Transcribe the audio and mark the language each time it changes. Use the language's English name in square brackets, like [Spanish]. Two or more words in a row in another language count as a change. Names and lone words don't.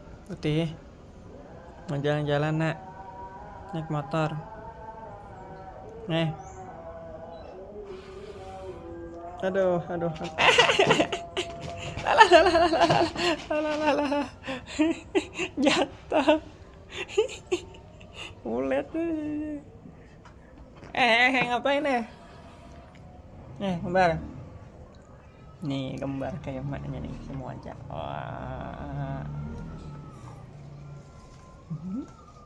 [Indonesian] Putih, mau jalan-jalan nak, naik motor. Nih, aduh, aduh. Alah, alah, alah, alah, alah, alah, alah. Jatuh. Ulet. Ngapain nih? Kembar. Nih, kembar kayak maknya nih semuanya. Wah.